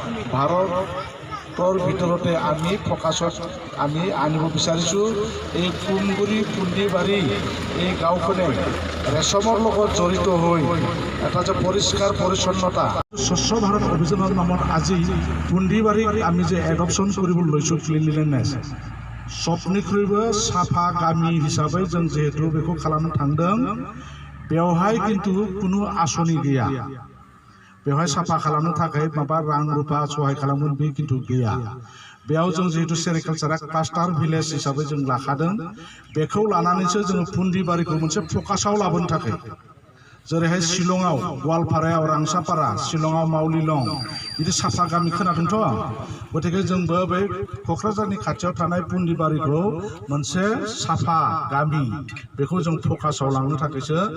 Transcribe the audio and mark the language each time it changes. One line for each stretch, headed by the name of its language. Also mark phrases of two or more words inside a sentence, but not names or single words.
Assamese: ভাৰতৰ ভিতৰতে আমি ফ'কাছত আমি আনিব বিচাৰিছোঁ। এই কুমগুৰি পুন্দিবাৰী এই গাঁওখনে ৰেচমৰ লগত জড়িত হৈ এটা যে পৰিষ্কাৰ পৰিচ্ছন্নতা স্বচ্ছ ভাৰত অভিযানৰ নামত আজি পুন্দিবাৰীক আমি যে এডপশ্যন কৰিবলৈ লৈছোঁ ক্লিনলিনেছ
Bodo: सबनिख्रुइबो साफा गामि हिसाबै जों जिहेतु बेखौ खालामनो थांदों बेवहाय किन्तु कुनु आसनि गैया बेवहाय साफा खालामनो थाखाय माबा रां रुपा सहाय खालामगोन बे किन्तु गैया बेयाव जों जिहेतु
English: sericulture cluster village
Bodo: हिसाबै जों लाखादों बेखौ लानानैसो जों पुन्दिबारीखौ मोनसे फकासाव लाबोनो थाखाय जेरैहाय शिलंआव गवालपारायाव रांसापारा शिलंआव मावलिलं बिदि साफा गामि खोनादोंथ' गतिके जोंबो बे क'क्राझारनि खाथियाव थानाय पुन्दिबारीखौ मोनसे साफा गामि बेखौ जों फकासाव लांनो थाखायसो